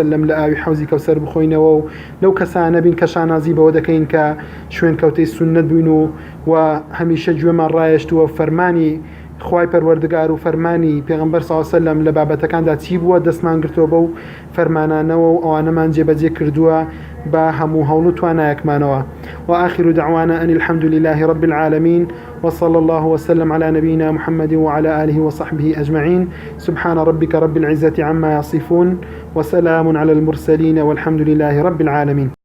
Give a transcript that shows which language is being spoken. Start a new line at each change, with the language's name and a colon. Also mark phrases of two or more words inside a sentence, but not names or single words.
Central Kurdish: سلم لە ئاوی حوزی کەوسەر بخۆینەوە و لەو کەسانە بین کە شانازی بەوە دەکەین کە شوێنکەوتەی سونەت بووین و هەمیشە گوێمان ڕایشتووە فەرمانی خوای پەروەردگار و فەرمانی پێغەمبەر
Arabic: صلی الله علیه و سلم
Central Kurdish: لە بابەتەکاندا چی بووە دەستمان گرتووە بەو فەرمانانەوە و ئەوانەمان جێبەجێ کردووە بە هەموو هەوڵ و توانایەکمانەوە
Arabic: وآخر دعوانا أن الحمد لله رب العالمين وصلى الله وسلم على نبينا محمد وعلى آله وصحبه أجمعين سبحان ربك رب العزة عما يصفون وسلام على المرسلين والحمد لله رب العالمين